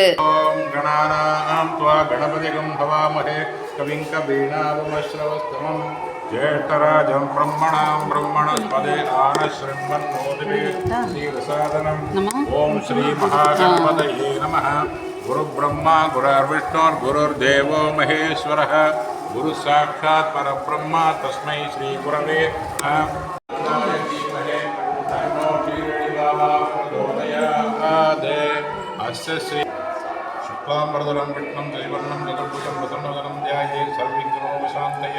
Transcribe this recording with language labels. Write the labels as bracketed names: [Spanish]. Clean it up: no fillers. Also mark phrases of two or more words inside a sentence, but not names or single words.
[Sanskrit] ओं गणानां त्वा गणपतिं हवामहे कविं कवीनामुपमश्रवस्तमम् ज्येष्ठराजं ब्रह्मणां ब्रह्मणस्पत आनःशृण्वन्नूतिभिः सीदसादनम्. ओं श्री महागणपतये नमः। गुरु ब्रह्मा गुरुर्विष्णुर् गुरुर्देवो महेश्वरः गुरु साक्षात् परब्रह्मा तस्मै श्री गुरवे नमः. अस्य श्री शुक्लाम्बरधरं विष्णुं जयवर्णं जगद्भुजं प्रसन्नवदनं ध्याये सर्वविघ्नोपशान्तये.